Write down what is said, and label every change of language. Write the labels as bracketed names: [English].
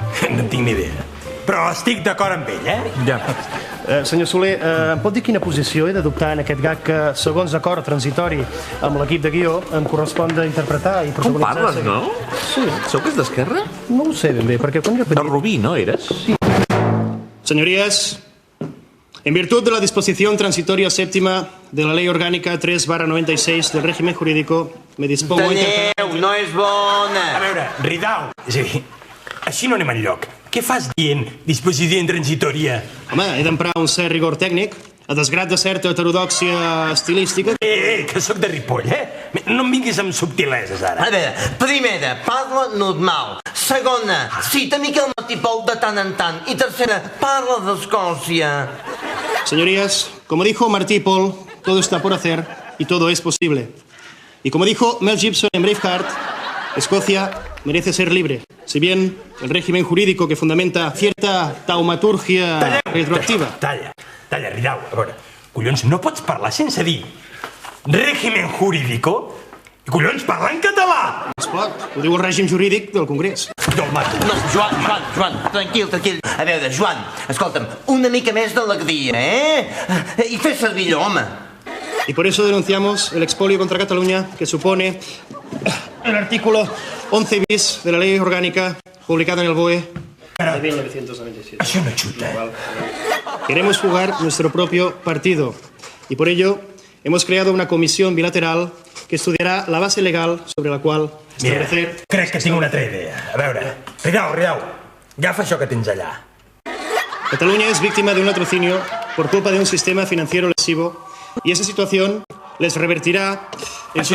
[Catalan] No en tinc ni idea. Però estic d'acord amb ell, eh? Ja. Senyor Soler, em pot dir quina posició he d'adoptar en aquest gag que, segons acord transitori amb l'equip de guió, em correspon d'interpretar i Com protagonitzar... parles, no? Sí, Sou que és d'Esquerra? no ho sé ben bé, perquè quan jo... De Rubí, no eres? [Spanish] Señorías, en virtud de la disposición transitoria séptima de la Ley Orgánica 3/96 del régimen jurídico, me dispongo a interpelar... [Catalan] Talleu, no és bona. A veure, Ridao, és a dir, així no anem enlloc. Què fas dient disposició transitòria? Home, he d'emprar un cert rigor tècnic, a desgrat de certa heterodòxia estilística. Que sóc de Ripoll, eh? No em vinguis amb subtileses, ara. A veure, primera, parla normal. Segona, cita Miquel Martí Pol de tant en tant. I tercera, parla d'Escòcia. [Spanish] Señorías, como dijo Martí Paul, todo está por hacer y todo es posible. Y como dijo Mel Gibson en Braveheart, Escocia merece ser libre. Si bien el régimen jurídico que fundamenta cierta taumaturgia retroactiva... [Catalan] Talla, Ridao. A veure, collons, no pots parlar sense dir [Spanish] régimen jurídico [Catalan] i collons, parlar en català! Esclar, ho diu el règim jurídic del Congrés. Jo el mato. No, Joan, tranquil. A veure, Joan, escolta'm, una mica més d'alegria, eh? I fes servir allò, home. [Spanish] Y por eso denunciamos el expolio contra Cataluña que supone el artículo 11 bis de la Ley Orgánica publicada en el BOE de 1997. [Catalan] Això no xuta. [Spanish] Queremos jugar nuestro propio partido y por ello hemos creado una comisión bilateral que estudiará la base legal sobre la cual [Catalan] Mira, [Spanish] establecer... [Catalan] crec que tinc una altra idea. A veure, Ridao, agafa això que tens allà. [Spanish] Cataluña es víctima de un latrocinio por culpa de un sistema financiero lesivo y esa situación les revertirá en su